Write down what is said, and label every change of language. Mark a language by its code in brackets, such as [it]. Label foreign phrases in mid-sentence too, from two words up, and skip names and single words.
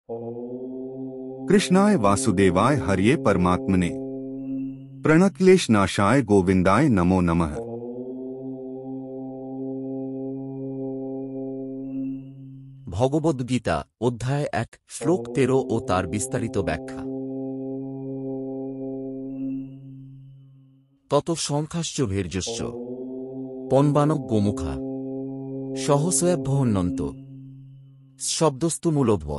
[sa] कृष्णाय वासुदेवाय हरिये परमात्मने प्रणक्लेश नाशाय गोविंदाय नमो नमः। [bn] ভগবদ্গীতা অধ্যায় ১ শ্লোক ১৩ ও তার বিস্তারিত ব্যাখ্যা। [sa] তত সংখ্যাশ্চ ভীর্যশ্চ পনবানক গোমুখা সহস্রয়াভ্যহন্যন্ত শব্দস্তু মূলভবৎ।